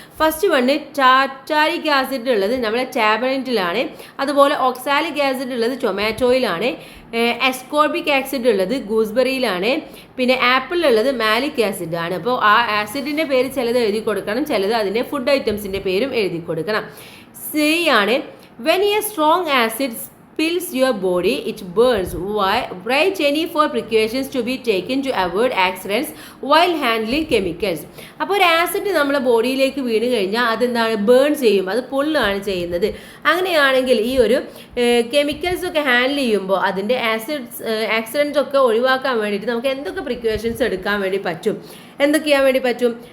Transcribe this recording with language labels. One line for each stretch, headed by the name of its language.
English: first one
Malayalam: ടാറ്റാരിക് acid ഉള്ളത് നമ്മുടെ ടാബറിൻറ്റിലാണ്. അതുപോലെ ഓക്സാലിക് ആസിഡ് ഉള്ളത് ടൊമാറ്റോയിലാണ്. എസ്കോർബിക് ആസിഡ് ഉള്ളത് ഗൂസ്ബെറിയിലാണ്. പിന്നെ ആപ്പിളിലുള്ളത് മാലിക് ആസിഡ് ആണ്. അപ്പോൾ ആ ആസിഡിൻ്റെ പേര് ചിലത് എഴുതി കൊടുക്കണം, ചിലത് അതിൻ്റെ ഫുഡ് ഐറ്റംസിൻ്റെ പേരും എഴുതി കൊടുക്കണം. സി ആണ്.
English: When a strong acid spills your body, it burns. Write any 4 precautions to be taken to avoid accidents while handling chemicals.
Malayalam: അപ്പോൾ ഒരു ആസിഡ് നമ്മുടെ ബോഡിയിലേക്ക് വീണ് കഴിഞ്ഞാൽ അതെന്താണ്, ബേൺ ചെയ്യും, അത് പൊള്ളുകയാണ് ചെയ്യുന്നത്. അങ്ങനെയാണെങ്കിൽ ഈ ഒരു കെമിക്കൽസ് ഒക്കെ ഹാൻഡിൽ ചെയ്യുമ്പോൾ അതിൻ്റെ ആക്സിഡൻസ് ഒക്കെ ഒഴിവാക്കാൻ വേണ്ടിയിട്ട് നമുക്ക് എന്തൊക്കെ പ്രിക്കോഷൻസ് എടുക്കാൻ വേണ്ടി പറ്റും, എന്തൊക്കെ ചെയ്യാൻ വേണ്ടി പറ്റും?